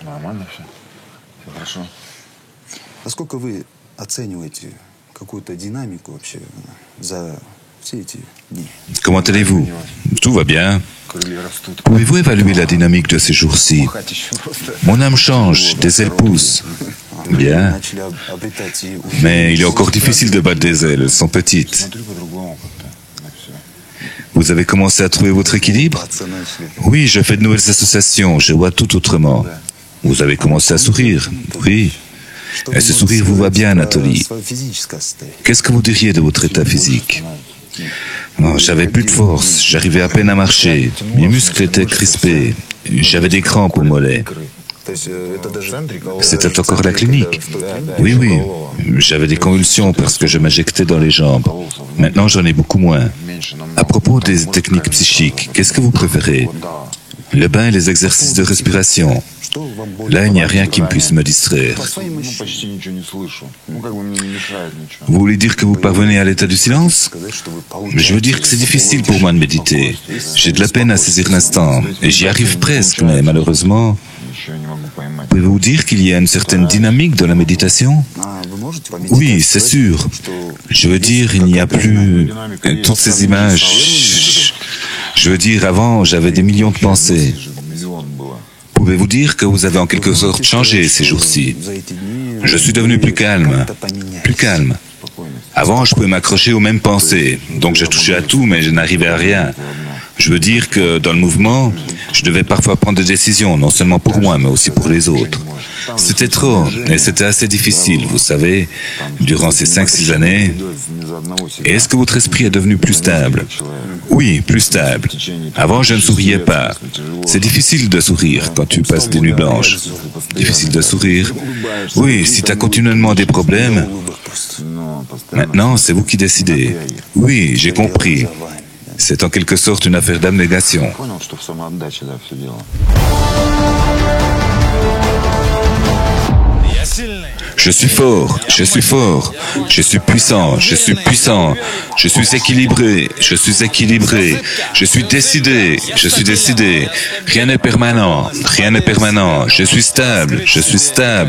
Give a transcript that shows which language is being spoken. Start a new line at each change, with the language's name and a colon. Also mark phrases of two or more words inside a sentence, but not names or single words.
Russian: нормально все. Все хорошо. Насколько вы оцениваете какую-то динамику вообще за все эти дни?
French: Comment allez-vous? Tout va bien.
Russian: Крылья растут.
French: Pouvez-vous évaluer la dynamique de ces jours-ci?
Russian: Махать еще просто.
French: Mon âme change, des ailes poussent. Bien.
Russian: Начали обретать и
French: Mais il est encore difficile de battre des ailes, elles sont petites.
Russian: Смотрю по-другому как-то на все.
French: Vous avez commencé à trouver votre équilibre?
Russian: баться начали.
French: Oui, je fais de nouvelles associations, je vois tout autrement. Vous avez commencé à sourire? Oui.
Russian: Что
French: Et
Russian: вы
French: ce
Russian: можете
French: sourire vous va
Russian: сказать
French: bien,
Russian: про
French: Anatoly.
Russian: свое физическое состояние?
French: Qu'est-ce que vous diriez de votre état physique? Oh, j'avais plus de force, j'arrivais à peine à marcher, mes muscles étaient crispés, j'avais des crampes aux mollets.
Russian: То есть это даже
French: C'était encore la clinique. Oui, oui, j'avais des convulsions parce que je m'injectais dans les jambes. Maintenant, j'en ai beaucoup moins.
Russian: Меньше намного.
French: À propos des techniques psychiques, qu'est-ce que vous préférez? Le bain et les exercices de respiration.
Russian: что вам более
French: Là, il n'y a rien qui me puisse me distraire.
Russian: Ну, почти ничего не слышу. Ну, как бы мне не мешает ничего.
French: Vous voulez dire que vous parvenez à l'état du silence?
Russian: сказать, что вы
French: Mais je veux dire que c'est difficile pour moi de méditer. J'ai de la peine à saisir l'instant. Et j'y arrive presque, mais malheureusement...
Russian: Ничего не могу поймать.
French: Pouvez-vous dire qu'il y a une certaine dynamique dans la méditation?
Russian: Вы можете по
French: Oui, c'est sûr. Je veux dire, il n'y a plus toutes ces images. Je veux dire, avant, j'avais des millions de pensées.
Russian: Миллион было.
French: Pouvez-vous dire que vous avez en quelque sorte changé ces jours-ci?
Russian: за эти дни
French: Je suis devenu plus calme. Plus calme. Avant, je pouvais m'accrocher aux mêmes pensées. Donc, je touchais à tout, mais je n'arrivais à rien. Je veux dire que dans le mouvement, je devais parfois prendre des décisions, non seulement pour moi, mais aussi pour les autres. C'était trop, et c'était assez difficile, vous savez, durant ces 5-6 années. Et est-ce que votre esprit est devenu plus stable? Oui, plus stable. Avant, je ne souriais pas. C'est difficile de sourire quand tu passes des nuits blanches. Difficile de sourire. Oui, si tu as continuellement des problèmes, maintenant, c'est vous qui décidez. Oui, j'ai compris. C'est en quelque sorte une affaire d'abnégation.
Russian: Понял, что в самоотдаче, да, все дело.
French: Je suis fort, je suis fort, je suis puissant, je suis puissant, je suis équilibré, je suis équilibré, je suis décidé, je suis décidé. Rien n'est permanent, rien n'est permanent, je suis stable, je suis stable.